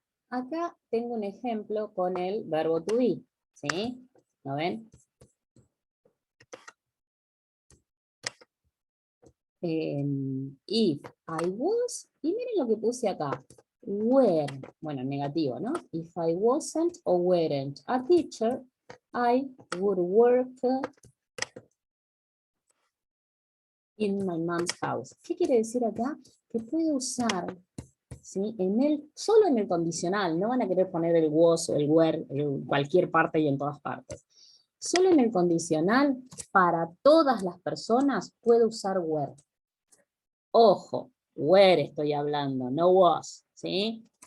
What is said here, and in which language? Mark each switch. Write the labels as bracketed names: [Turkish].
[Spanish] Acá tengo un ejemplo con el verbo to be, ¿sí? ¿Lo ven? [English] If I was, [Spanish] y miren lo que puse acá, were, bueno, negativo, ¿no? [English] If I wasn't or weren't a teacher, I would work in my mom's house. [Spanish] ¿Qué quiere decir acá? Que puedo usar, ¿sí? Solo en el condicional, no van a querer poner el was o el were en cualquier parte y en todas partes. Solo en el condicional, para todas las personas, puedo usar were. Ojo, were estoy hablando, no was, ¿sí?